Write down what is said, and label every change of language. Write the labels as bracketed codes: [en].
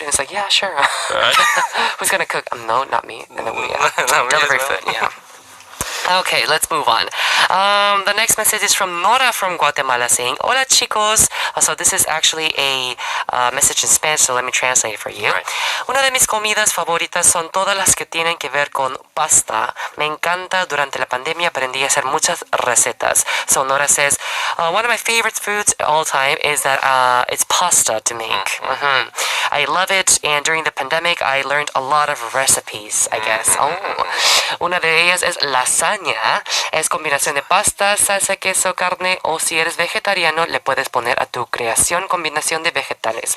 [en] And it's like, yeah, sure. Who's gonna cook? No, not me. And then delivery food, yeah. Okay, let's move on. The next message is from Nora from Guatemala saying, [es] Hola chicos. [en] So this is actually a message in Spanish, so let me translate it for you. Right. [es] Una de mis comidas favoritas son todas las que tienen que ver con pasta. Me encanta. Durante la pandemia aprendí a hacer muchas recetas. [en] So Nora says, one of my favorite foods all time is that it's pasta to make. I love it, and during the pandemic I learned a lot of recipes, I guess. [es] Una de ellas es lasaña. Es combinación de pasta, salsa, queso, carne, o si eres vegetariano le puedes poner a tu creación combinación de vegetales.